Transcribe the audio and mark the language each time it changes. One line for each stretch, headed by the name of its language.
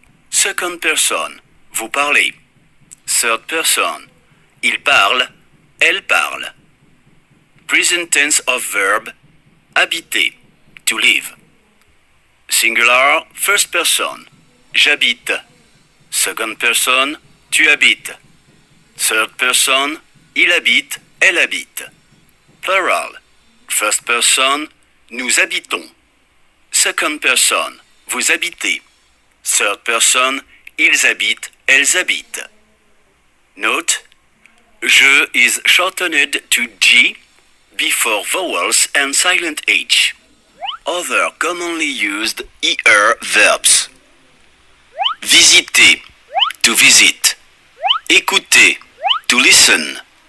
English: Second person,
French: vous parlez.
English: Third person,
French: il parle, elle parle.
English: Present tense of verb, habiter, to live. Singular, first person,
French: j'habite.
English: Second person,
French: tu habites.
English: Third person,
French: il habite, elle habite.
English: Plural, first person,
French: nous habitons.
English: Second person,
French: vous habitez.
English: Third person,
French: ils habitent, elles habitent.
English: Note, je is shortened to G before vowels and silent H. Other commonly used ER verbs. Visiter, to visit. Écouter, to listen.